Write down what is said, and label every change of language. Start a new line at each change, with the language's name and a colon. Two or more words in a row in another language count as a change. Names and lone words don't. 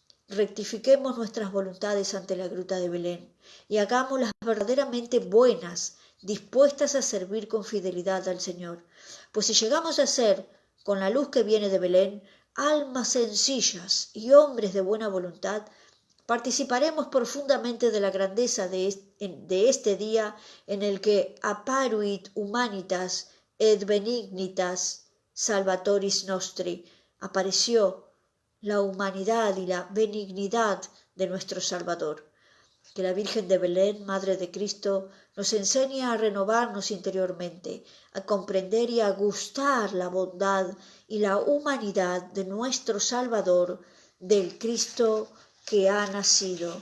Spanish: rectifiquemos nuestras voluntades ante la gruta de Belén y hagámoslas verdaderamente buenas, dispuestas a servir con fidelidad al Señor. Pues si llegamos a ser, con la luz que viene de Belén, almas sencillas y hombres de buena voluntad, participaremos profundamente de la grandeza de este día en el que
Latin: apparuit humanitas et benignitas salvatoris nostri,
Spanish: apareció la humanidad y la benignidad de nuestro Salvador. Que la Virgen de Belén, Madre de Cristo, nos enseñe a renovarnos interiormente, a comprender y a gustar la bondad y la humanidad de nuestro Salvador, del Cristo que ha nacido.